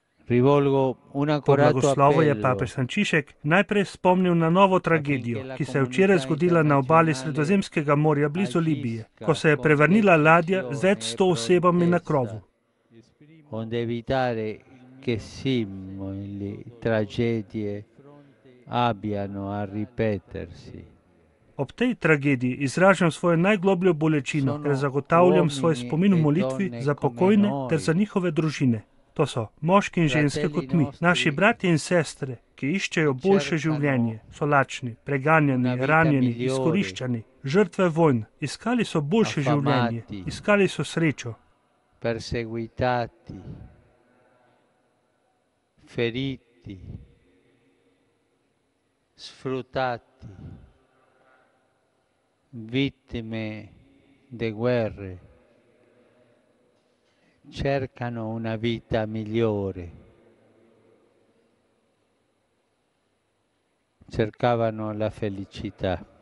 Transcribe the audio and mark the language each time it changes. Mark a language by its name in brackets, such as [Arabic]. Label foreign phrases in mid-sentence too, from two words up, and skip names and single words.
[Slovenian] Po blagoslovu je papež Frančišek najprej spomnil na novo tragedijo, ki se je včeraj zgodila na obali Sredozemskega morja blizu Libije, ko se je prevrnila ladja z več 100 osebami na krovu. [Italian] onde evitare che simili tragedie abbiano a ripetersi. [Slovenian] Ob tej tragediji izražam svojo najglobljo bolečino ter zagotavljam svoj spomin v molitvi za pokojne ter za njihove družine. To so moški in ženske kot mi, naši bratje in sestre, ki iščejo boljše življenje, so lačni, preganjani, ranjeni, izkoriščani, žrtve vojn. Iskali so boljše življenje, iskali so srečo. [Italian] Perseguitati, feriti, sfruttati, vittime de guerre, cercano una vita migliore, cercavano la felicità.